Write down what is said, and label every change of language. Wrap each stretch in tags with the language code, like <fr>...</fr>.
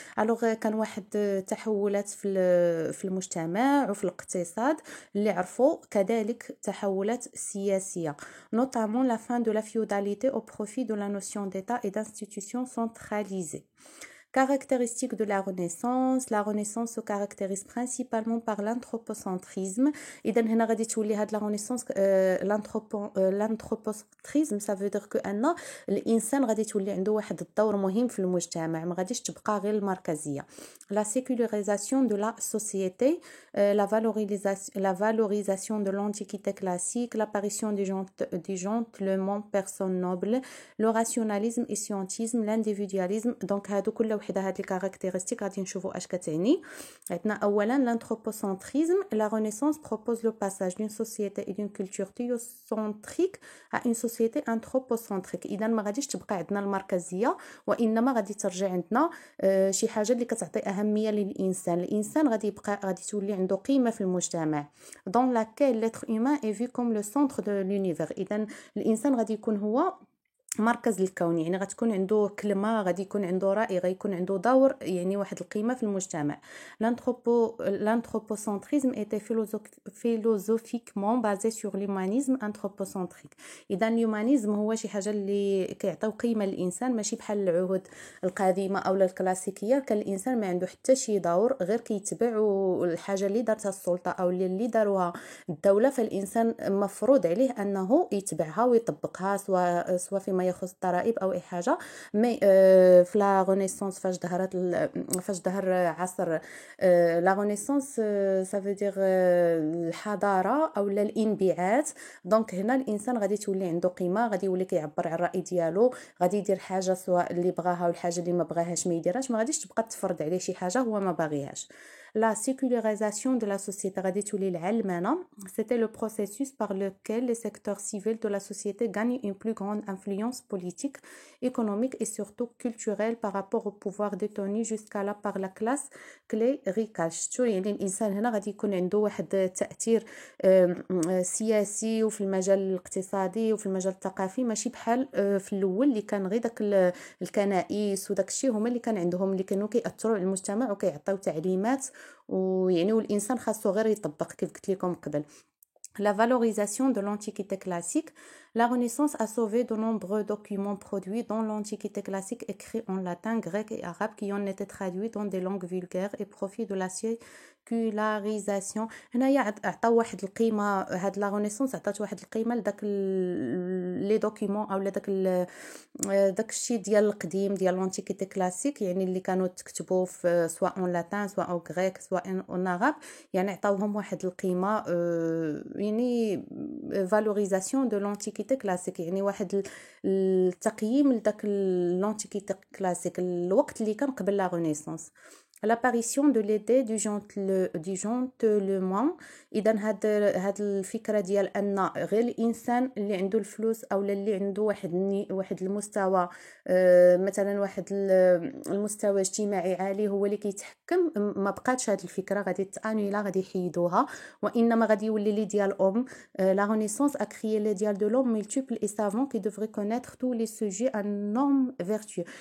<fr>Alors</fr> <ar>كان واحد تحولات في المجتمع وفي الاقتصاد اللي عرفوا كذلك تحولات سياسية،</ar> <fr>notamment la fin de la féodalité au profit de la notion d'État et d'institutions centralisées. Caractéristiques de la Renaissance se caractérise principalement par l'anthropocentrisme.</fr> <ar>إذا هنا غادي تولي هاد لا</ar> <fr>Renaissance l'anthropocentrisme ça veut dire que</fr> <ar>أن الإنسان غادي تولي عنده واحد الدور مهم في المجتمع، ما غاديش تبقى غير المركزية.</ar> <fr>La sécularisation de la société, la valorisation de l'antiquité classique, l'apparition du gentleman, personne noble, le rationalisme et scientisme, l'individualisme.</fr> <ar>Donc هادو كل وحده هاد الكاركتيرستيك غادي نشوفوا اش كتعني. عندنا اولا l'anthropocentrisme.</ar> <fr>La Renaissance propose le passage d'une société et d'une culture théocentrique à une société anthropocentrique.</fr> <ar>اذا ما غاديش تبقى عندنا المركزيه، وانما غادي ترجع عندنا شي حاجه اللي كتعطي اهميه الانسان غادي تولي عنده قيمه في المجتمع.</ar> <fr>dans laquelle l'être humain est vu comme le centre de l'univers.</fr> <ar>اذا الانسان غادي يكون هو مركز الكون، يعني غتكون عنده كلمه، غادي يكون عنده راي، غيكون عنده دور، يعني واحد القيمه في المجتمع.</ar> <fr>l'anthropocentrisme était philosophiquement basé sur l'humanisme anthropocentrique.</fr> <ar>اذا الهيومانيزم هو شي حاجه اللي كيعطيو قيمه للانسان، ماشي بحال العهود القديمه او الكلاسيكيه كان الانسان ما عنده حتى شي دور غير كيتبع الحاجه اللي دارتها السلطه او اللي داروها الدوله، فالانسان مفروض عليه انه يتبعها ويطبقها سواء فيما فيما يخص الضرائب او اي حاجه. مي في لا رينيسانس فاش ظهر عصر لا رينيسانس سافو دير الحضاره او الانبعاث. دونك هنا الانسان غادي تولي عنده قيمه، غادي يولي كيعبر على الراي ديالو، غادي يدير حاجه سواء اللي بغاها والحاجه اللي ما بغاهاش ما يديرهاش، ما غاديش تبقى تفرض عليه شي حاجه هو ما باغيهاش.</ar> <fr>La sécularisation de la société</fr> <ar>غادي تولي العلمنه.</ar> <fr>C'était le processus par lequel les secteurs civils de la société gagnent une plus grande influence politique, économique et surtout culturelle par rapport au pouvoir détenu jusqu'à là par la classe cléricale.</fr> <ar>شتو يعني الانسان هنا غادي يكون عنده واحد التاثير سياسي وفي المجال الاقتصادي وفي المجال الثقافي، ماشي بحال في الاول اللي كان غير داك الكنائس وداك الشيء هما اللي كان عندهم، اللي كانوا كيأثروا على المجتمع وكيعطيو تعليمات، ويعني والانسان خاصو غير يطبق كيف قلت لكم قبل.</ar> <fr>La valorisation de l'Antiquité classique. La Renaissance a sauvé de nombreux documents produits dans l'Antiquité classique écrits en latin, grec et arabe qui ont été traduits dans des langues vulgaires et profit de la sécularisation.</fr> <ar>هنايا عطاو واحد القيمه، هاد لا رينيسانس عطات واحد القيمه لداك لي دوكيومون او داك الشيء ديال القديم ديال لونتيكيتي كلاسيك، يعني اللي كانوا تكتبوا في سواء اون لاتان سواء او غريك سواء اون عرب، يعني عطاوهم واحد القيمه يعني فالوريزاسيون دو لونتيكيتي كلاسيك، يعني واحد التقييم لداك لونتيكيتي كلاسيك الوقت اللي كان قبل لا رينيسانس.</ar> <fr>L'apparition de l'idée du gentleman.</fr> <ar>اذا هاد الفكره ديال ان غير الانسان اللي عنده الفلوس او اللي عنده واحد المستوى مثلا واحد المستوى اجتماعي عالي هو اللي كيتحكم، ما بقاتش هاد الفكره، غادي تانيلا، غادي يحيدوها، وانما غادي يولي لي ديال</ar> <fr>la Renaissance a créé l'idéal de l'homme multiple et savant qui devrait connaître tous les sujets un homme vertueux.</fr>